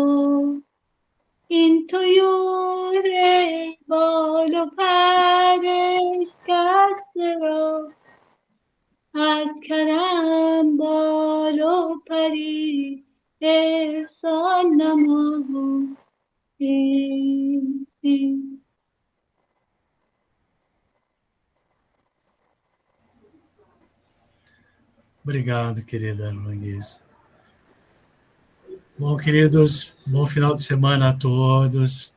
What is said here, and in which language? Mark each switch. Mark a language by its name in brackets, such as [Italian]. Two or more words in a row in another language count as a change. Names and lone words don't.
[Persian] این طیور بال و پرش کسته را از کرم بال و پری احسان نما. [Portuguese] Obrigado, querida Mangueza. Bom, queridos, bom final de semana a todos.